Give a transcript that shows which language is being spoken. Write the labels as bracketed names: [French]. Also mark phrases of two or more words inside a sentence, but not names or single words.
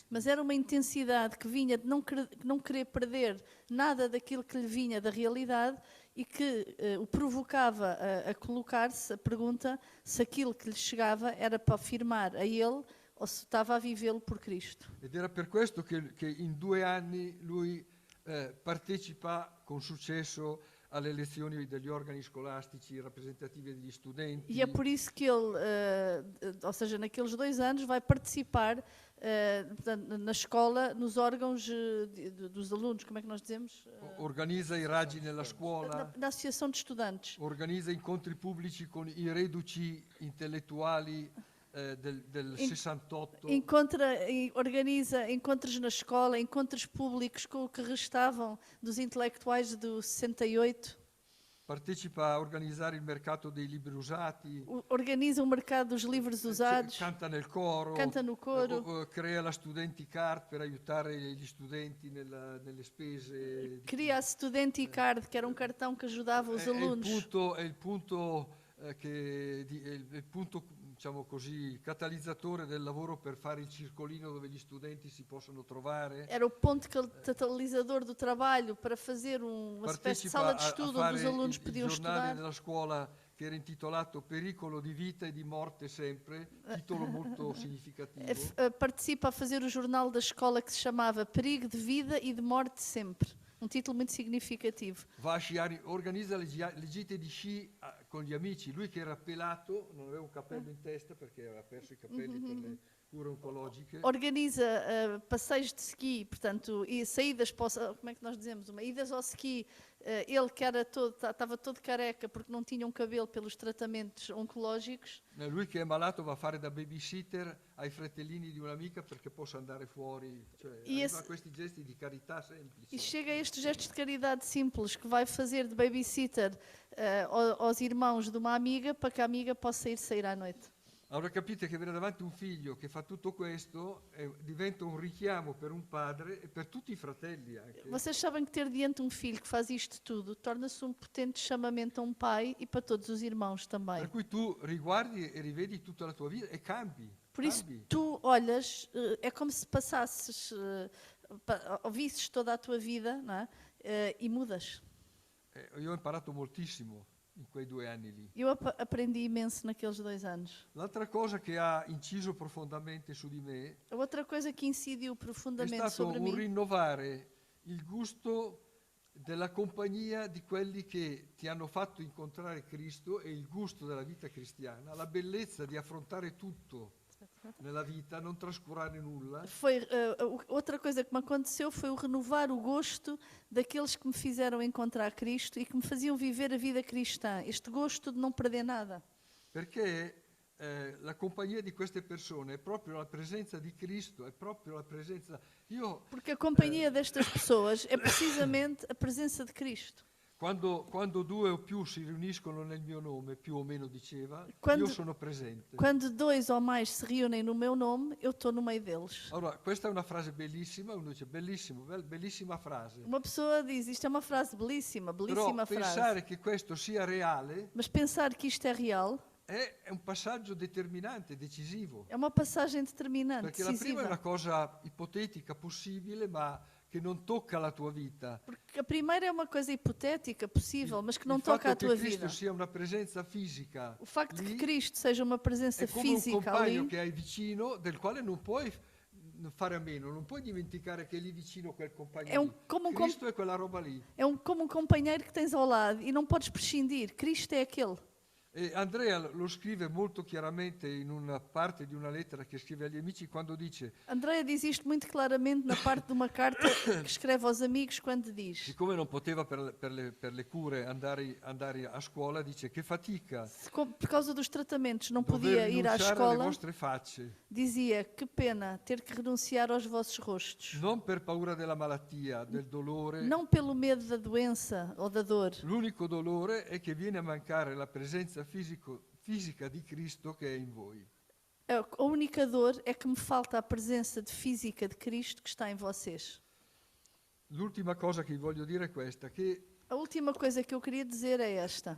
[Portuguese] Mas era uma intensidade que vinha de não querer perder nada daquilo que lhe vinha da realidade e que o provocava a colocar-se a pergunta se aquilo que lhe chegava era para afirmar a ele ou se estava a vivê-lo por Cristo. [Italian] Ed era per questo che in 2 anni lui partecipa con successo alle elezioni degli organi scolastici rappresentativi degli studenti. [Portuguese] E é por isso que ele, ou seja, naqueles 2 anos, vai participar na escola, nos órgãos dos alunos, como é que nós dizemos? [Italian] Organizza i raggi nella scuola, [Portuguese] Na associação de estudantes. [Italian] organizza incontri pubblici con i reduci intellettuali del In- 68. [Portuguese] Organiza encontros na escola, encontros públicos com o que restavam dos intelectuais do 68. [Italian] Partecipa a organizzare il mercato dei libri usati, [Portuguese] Organiza o mercado dos livros usados, [Italian] canta nel coro, [Portuguese] canta no coro, [Italian] crea la Studenti Card per aiutare gli studenti nelle spese. [Portuguese] cria a Studenti Card, que era um cartão que ajudava os alunos. [Italian] È il punto, diciamo così, catalizzatore del lavoro per fare il circolino dove gli studenti si possono trovare. [Portuguese] Era o ponto catalisador do trabalho para fazer uma espécie de sala de estudo onde os alunos [Italian] il [Portuguese] podiam [Italian] giornale [Portuguese] estudar. [Italian] della scuola che era intitolato Pericolo di vita e di morte sempre, titolo molto significativo. [Portuguese] Participa a fazer o jornal da escola que se chamava Perigo de Vida e de Morte Sempre. Um título muito significativo. [Italian] Va a sciare, organizza le gite di sci con gli amici. Lui che era pelato, non aveva un cappello in testa perché aveva perso i capelli per le cure oncologiche. [Portuguese] Organiza passeios de ski, portanto, e saídas para como é que nós dizemos? Idas ao ski. Ele que estava todo careca porque não tinha um cabelo pelos tratamentos oncológicos. [Italian] Lui che è malato va a fare da babysitter ai fratellini di un'amica perché possa andare fuori. Cioè, arriva a questi gesti di carità semplici. [Portuguese] E chega a estes gestos de caridade simples que vai fazer de babysitter aos irmãos de uma amiga para que a amiga possa sair à noite. [Italian] Allora capite che avere davanti un figlio che fa tutto questo diventa un richiamo per un padre e per tutti i fratelli anche. [Portuguese] Vocês sabem que ter diante um filho que faz isto tudo torna-se um potente chamamento a um pai e para todos os irmãos também. [Italian] Per cui tu riguardi e rivedi tutta la tua vita e cambi. [Portuguese] Por isso tu olhas, é como se passasses, ouvisses toda a tua vida, não é? E mudas. [Italian] Io ho imparato moltissimo in quei 2 anni lì. [Portuguese] Eu aprendi imenso naqueles 2 anos. [Italian] L'altra cosa che ha inciso profondamente su di me [Portuguese] A outra coisa que incidiu [Italian] è [Portuguese] profundamente [Italian] stato [Portuguese] sobre [Italian] un [Portuguese] mim [Italian] rinnovare il gusto della compagnia di quelli che ti hanno fatto incontrare Cristo e il gusto della vita cristiana, la bellezza di affrontare tutto nella vita, non trascurare nulla. [Portuguese] Outra coisa que me aconteceu foi o renovar o gosto daqueles que me fizeram encontrar Cristo e que me faziam viver a vida cristã. Este gosto de não perder nada. [Italian] Perché la compagnia di queste persone è proprio la presenza di Cristo, è proprio la presenza. [Portuguese] Porque a companhia destas pessoas é precisamente a presença de Cristo. [Italian] Quando 2 o più si riuniscono nel mio nome, più o meno diceva, Quando- io sono presente. [Portuguese] Quando 2 ou mais se reúnem no meu nome, eu estou no meio deles. [Italian] Allora, questa è una frase bellissima, uno dice bellissimo, bellissima frase. [Portuguese] Uma pessoa diz, isto é uma frase belíssima, [Italian] Però [Portuguese] belíssima frase. [Italian] pensare che questo sia reale [Portuguese] Mas pensar que isto é real [Italian] è un passaggio determinante, decisivo. [Portuguese] é uma passagem determinante, [Italian] Perché la prima è una [Portuguese] decisiva. [Italian] cosa ipotetica, possibile, ma che non tocca la tua vita. [Portuguese] Porque a primeira é uma coisa hipotética, possível, mas que não [Italian] Il [Portuguese] toca a [Italian] fatto [Portuguese] tua [Italian] che Cristo [Portuguese] vida. [Italian] sia una presenza fisica [Portuguese] O facto de [Italian] lì [Portuguese] que Cristo seja uma presença [Italian] è come un [Portuguese] física [Italian] compagno [Portuguese] ali [Italian] che hai vicino, del quale non puoi fare a meno, non puoi dimenticare che è lì vicino quel compagno È un- lì. come un Cristo è quella roba lì. [Portuguese] é como um companheiro que tens ao lado e não podes prescindir. Cristo é aquele. [Italian] E Andrea lo scrive molto chiaramente in una parte di una lettera che scrive agli amici quando dice: [Portuguese] Andrea diz isto muito claramente na parte de uma carta que escreve aos amigos quando diz: [Italian] siccome non poteva per le cure andare a scuola, dice che fatica [Portuguese] por causa dos tratamentos não [Italian] dover [Portuguese] podia ir à [Italian] rinunciare alle [Portuguese] escola, [Italian] vostre facce, [Portuguese] dizia que pena ter que renunciar aos vossos rostos. [Italian] non per paura della malattia, del dolore. [Portuguese] Não pelo medo da doença ou da dor. [Italian] L'unico dolore è che viene a mancare la presenza fisica di Cristo che è in voi. [Portuguese] A única dor é que me falta a presença física de Cristo que está em vocês. [Italian] L'ultima cosa che vi voglio dire è questa, che [Portuguese] A última coisa que eu queria dizer é esta.